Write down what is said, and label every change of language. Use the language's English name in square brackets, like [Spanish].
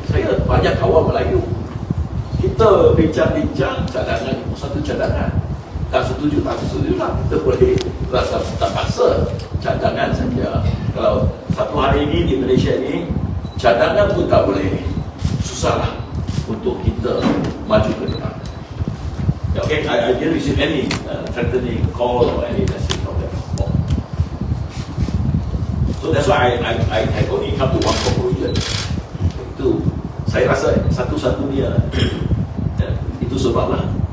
[Malay] Saya banyak kawan Melayu. Kita bincang-bincang, cadangan itu satu cadangan. Tak setuju, tak setuju lah. Kita boleh rasa tak paksa. Cadangan saja. Kalau satu hari ini di Malaysia ini, cadangan pun tak boleh susahlah untuk kita maju ke depan. [English] Okay, I didn't receive any threatening call or any message from them. So that's why I only come to one conclusion. [Malay] Itu saya rasa satu-satunya itu sebablah.